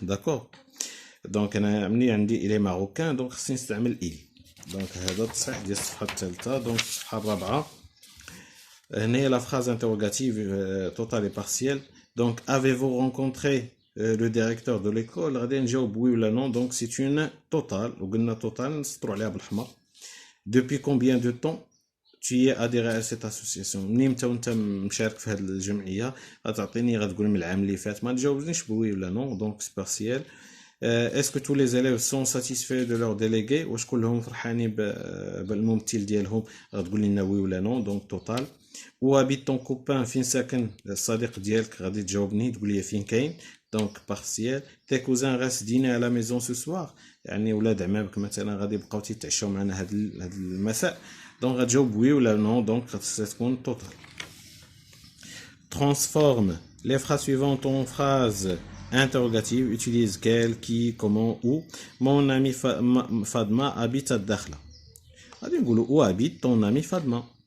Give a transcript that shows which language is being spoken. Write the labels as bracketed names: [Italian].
[Arabic] داكور دونك انا ملي عندي الي ماروكان دونك خصني نستعمل il. دونك هذا التصحيح ديال الصفحه الثالثه. دونك الصفحه الرابعه هنا لا فراز انتروغاتيف توتال اي بارسيال. [French] دونك avez-vous rencontré le directeur de l'école [Arabic] غادي نجاوب وي ولا نو. دونك سي اون توتال وقلنا توتال نسطروا عليها بالحمر. [French] depuis combien de temps tu es adhéré à cette association. [Arabic] منين متى وانت مشارك في هذه الجمعيه غتعطيني غتقول من العام اللي فات. ما تجاوبنيش بوي ولا نو. دونك سي بارسيال. [French] est-ce que tous les élèves sont satisfaits de leur délégué. [Arabic] واش كلهم فرحانين بالممثل ديالهم غتقول لنا وي ولا نو. دونك توتال. [French] où habite ton copain [Arabic] فين ساكن الصديق ديالك غادي تجاوبني تقول لي فين كاين. دونك بارسيال. [French] tes cousins restent dîner à la maison ce soir [Arabic] يعني ولاد عمامك مثلا غادي يبقاو تيتعشاو معنا هذا المساء. دونك غتجاوب وي ولا نو. دونك غتكون توتال. [French] transforme les phrases suivantes en phrases interrogatives. utilise quel, qui, comment, où. mon ami Fadma habite à Dakhla. [Arabic] غادي نقولوا [French] où habite ton ami Fadma.